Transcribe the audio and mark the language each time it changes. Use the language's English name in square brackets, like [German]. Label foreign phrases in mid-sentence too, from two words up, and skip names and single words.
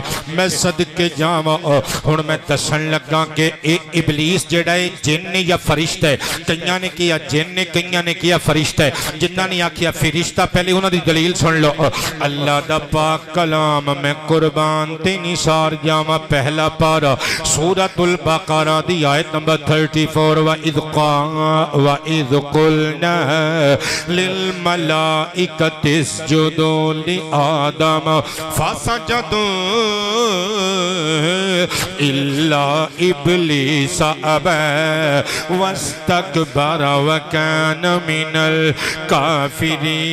[Punjabi] میں صدقے جاواں ہن میں دسن لگا کہ ایہہ ابلیس جیہڑا ہے جن یا فرشتہ ہے. کئیاں نے کیہا جن نے کئیاں نے کیہا فرشتہ ہے. جنہاں نے آکھیا فرشتہ پہلے اوہناں دی دلیل سن لو. اللہ دا پاک کلام میں قربان تے نثار جاواں پہلا پارہ سورۃ البقرہ دی آیت نمبر 34 [Arabic] وإذ قلنا للملائكة اسجدوا لآدم فسجدوا إلا إبليس أبى واستكبر وكان من الكافرين.